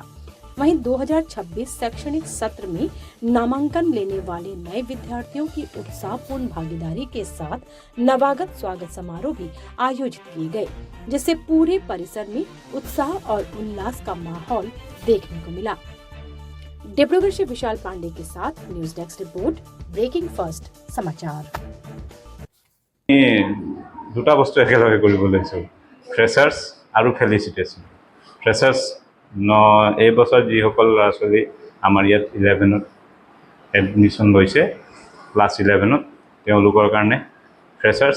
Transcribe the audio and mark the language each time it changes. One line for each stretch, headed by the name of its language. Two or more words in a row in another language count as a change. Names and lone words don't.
Hindi: वहीं 2026 शैक्षणिक सत्र में नामांकन लेने वाले नए विद्यार्थियों की उत्साहपूर्ण भागीदारी के साथ नवागत स्वागत समारोह भी आयोजित किए गए, जिससे पूरे परिसर में उत्साह और उल्लास का माहौल देखने को मिला। डिब्रूगढ़ से विशाल पांडे के साथ न्यूज डेस्क रिपोर्ट, ब्रेकिंग फर्स्ट समाचार।
Assamese: দুটা বস্তু একেলগে কৰিব লৈছোঁ, ফ্ৰেছাৰ্ছ আৰু ফেলিচিটেশ্যন। ফ্ৰেছাৰ্ছ এই বছৰ যিসকল ল'ৰা ছোৱালী আমাৰ ইয়াত 11ত এডমিশ্যন লৈছে, ক্লাছ 11ত, তেওঁলোকৰ কাৰণে ফ্ৰেছাৰ্ছ।